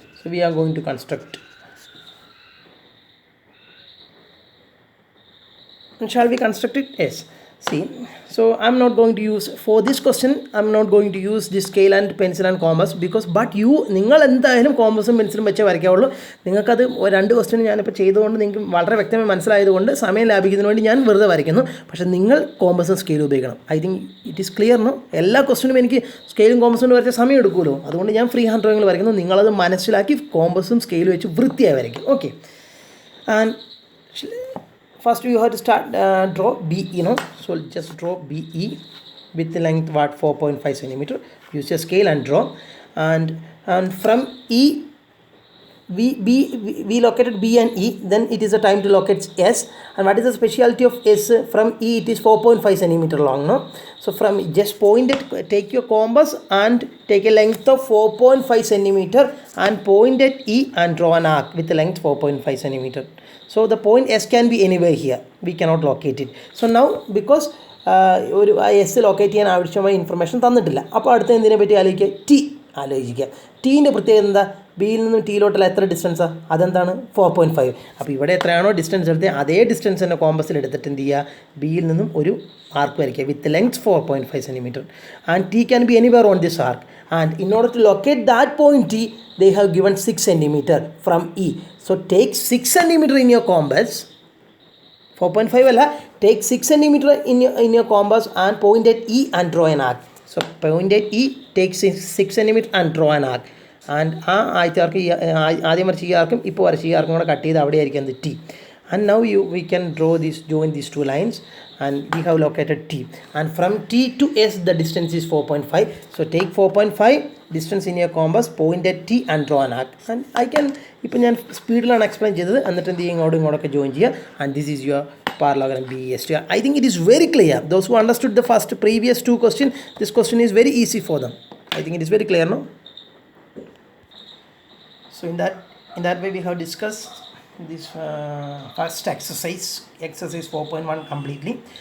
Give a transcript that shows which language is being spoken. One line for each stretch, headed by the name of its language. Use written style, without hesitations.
English: So we are going to construct. And shall we construct it? Yes. See, so I'm not going to use, for this question, I'm not going to use the scale and pencil and compass because, but you,
Malayalam: നിങ്ങൾ എന്തായാലും കോമ്പസും പെൻസിലും വെച്ചേ വരയ്ക്കാവുള്ളൂ. നിങ്ങൾക്കത് രണ്ട് question ഞാനിപ്പോൾ ചെയ്തുകൊണ്ട് നിങ്ങൾക്ക് വളരെ വ്യക്തമായി മനസ്സിലായതുകൊണ്ട് സമയം ലാഭിക്കുന്നതിന് വേണ്ടി ഞാൻ വെറുതെ വരയ്ക്കുന്നു. പക്ഷേ നിങ്ങൾ കോമ്പസും സ്കെയിലും ഉപയോഗിക്കണം.
English: I think it is clear, no?
Malayalam: എല്ലാ ക്വസ്റ്റ്യനും എനിക്ക് സ്കെയിലും കോമ്പസും വരച്ച സമയം എടുക്കുമല്ലോ. അതുകൊണ്ട് ഞാൻ ഫ്രീ ഹാൻഡ് ഡ്രോയിങ്ങിൽ വരയ്ക്കുന്നു. നിങ്ങളത് മനസ്സിലാക്കി കോമ്പസും സ്കെയിലും വെച്ച് വൃത്തിയായി വരയ്ക്കും. Okay.
English: And first you have to start draw BE, so just draw BE with the length 4.5 centimeter. Use your scale and draw, and from E we located B and E. Then it is a time to locate S. And what is the specialty of S? From E it is 4.5 centimeter long, no? So from just point it, take your compass and take a length of 4.5 centimeter and point at E and draw an arc with a length 4.5 centimeter. So the point S can be anywhere here. We cannot locate it. So now because
Malayalam: ഒരു S locate ചെയ്യാൻ ആവശ്യമായ information തന്നിട്ടില്ല, അപ്പോൾ അടുത്ത എന്തിനെ പറ്റി ആലോചിക്കുക? T ആലോചിക്കുക. ടീൻ്റെ പ്രത്യേകത എന്താ? ബിയിൽ നിന്നും ടീയിലോട്ടുള്ള എത്ര ഡിസ്റ്റൻസാണ്? അതെന്താണ്? 4.5. അപ്പോൾ ഇവിടെ എത്രയാണോ ഡിസ്റ്റൻസ് എടുത്തത് അതേ ഡിസ്റ്റൻസ് തന്നെ കോമ്പസിൽ എടുത്തിട്ട് എന്ത് ചെയ്യുക? ബിയിൽ നിന്നും ഒരു ആർക്ക് വരയ്ക്കുക
English: With length 4.5 centimeter. And T can be anywhere on this arc. And in order to locate that point T they have given 6 centimeter from E. So take 6 centimeter in your compass. 4.5 alla, take 6 centimeter in your compass and point at E and draw an arc. So point at E, take 6 centimeter and draw an arc.
Malayalam: And ആദ്യത്തെ ആർക്ക് ആദ്യം വരച്ച ഈ ആർക്കും ഇപ്പോൾ വരച്ച ഈ ആർക്കും കൂടെ കട്ട് ചെയ്ത് അവിടെ ആയിരിക്കും എന്ത്? T.
English: And now we can join these two lines, and we have located T. And from T to S the distance is 4.5. So take 4.5 distance in your compass, point at T and draw an arc. And I can,
Malayalam: ഇപ്പോൾ ഞാൻ സ്പീഡിലാണ് explain ചെയ്തത്, എന്നിട്ട് എന്ത് ചെയ്യും? ഇങ്ങോട്ടൊക്കെ join ചെയ്യുക.
English: And this is your parallelogram BEST. I think it is very clear. Those who understood the previous two questions, this question is very easy for them. I think it is very clear, no? So in that way we have discussed this first exercise 4.1 completely.